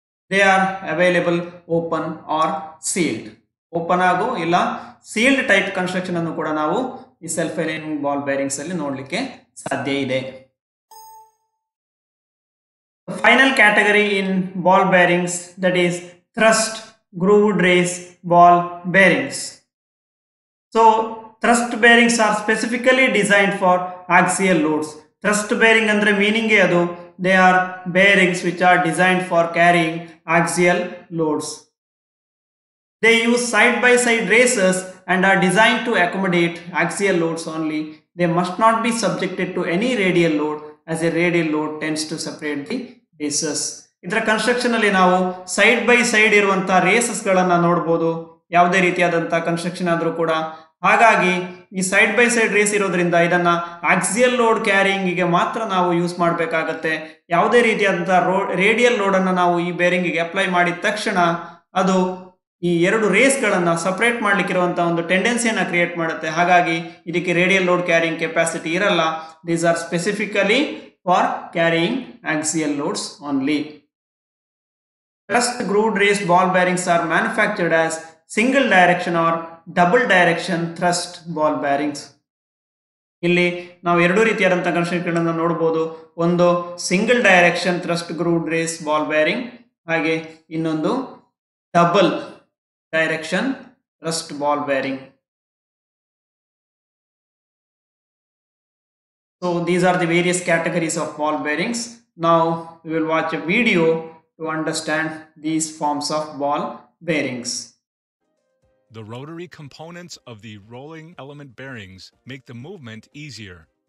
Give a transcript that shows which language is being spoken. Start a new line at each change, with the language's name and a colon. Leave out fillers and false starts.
English: They are available open or sealed.
Kannada: Open ಆಗೋ ಇಲ್ಲ sealed type construction ಅನ್ನು ಕೂಡ ನಾವು ಈ ಸೆಲ್ಫ್ ಅಲೈನಿಂಗ್ ಬಾಲ್ ಬೇರಿಂಗ್ಸ್ ಅಲ್ಲಿ ನೋಡ್ಲಿಕ್ಕೆ ಸಾಧ್ಯ ಇದೆ.
English: Final category in ball bearings, that is thrust grooved race ball bearings. So thrust bearings are specifically designed for axial loads. Thrust bearing
Kannada: ಅಂದ್ರೆ ಮೀನಿಂಗ್ ಅದು,
English: They are bearings which are designed for carrying axial loads. They use side-by-side races and are designed to accommodate axial loads only. They must not be subjected to any radial load as a radial load tends to separate the races.
Kannada: ಇದರ construction ಅಲ್ಲಿ ನಾವು side by side ಇರುವಂತಹ races ಗಳನ್ನ ನೋಡಬಹುದು. ಯಾವುದೇ ರೀತಿಯಾದಂತಹ construction ಆದರೂ ಕೂಡ. ಹಾಗಾಗಿ ಈ ಸೈಡ್ ಬೈ ಸೈಡ್ ರೇಸ್ ಇರೋದ್ರಿಂದ ಇದನ್ನ ಆಕ್ಸಿಯಲ್ ಲೋಡ್ ಕ್ಯಾರಿಂಗ್ ಗೆ ಮಾತ್ರ ನಾವು ಯೂಸ್ ಮಾಡಬೇಕಾಗತ್ತೆ. ಯಾವುದೇ ರೀತಿಯಾದಂತಹ ರೇಡಿಯಲ್ ಲೋಡ್ ಅನ್ನು ನಾವು ಈ ಬೇರಿಂಗ್ ಗೆ ಅಪ್ಲೈ ಮಾಡಿದ ತಕ್ಷಣ ಅದು ಈ ಎರಡು ರೇಸ್ ಗಳನ್ನ ಸಪರೇಟ್ ಮಾಡ್ಲಿಕ್ಕೆ ಇರುವಂತಹ ಒಂದು ಟೆಂಡೆನ್ಸಿಯನ್ನ ಕ್ರಿಯೇಟ್ ಮಾಡುತ್ತೆ. ಹಾಗಾಗಿ ಇದಕ್ಕೆ ರೇಡಿಯಲ್ ಲೋಡ್ ಕ್ಯಾರಿಂಗ್ ಕೆಪಾಸಿಟಿ ಇರಲ್ಲ.
English: These are specifically for carrying axial loads only. Thrust grooved race ball bearings are manufactured as single direction or double direction thrust ball bearings.
Kannada: ಇಲ್ಲಿ ನಾವು ಎರಡು ರೀತಿಯಾದಂತಹ ಕನ್ಸ್ಟ್ರಕ್ಷನ್ ನೋಡಬಹುದು. ಒಂದು single direction thrust ಗ್ರೂವ್ಡ್ race ball bearing, ಹಾಗೆ ಇನ್ನೊಂದು double
English: direction thrust ball bearing. So these are the various categories of ball bearings. Now we will watch a video to understand these forms of ball bearings. The rotary components of the rolling element bearings make the movement easier.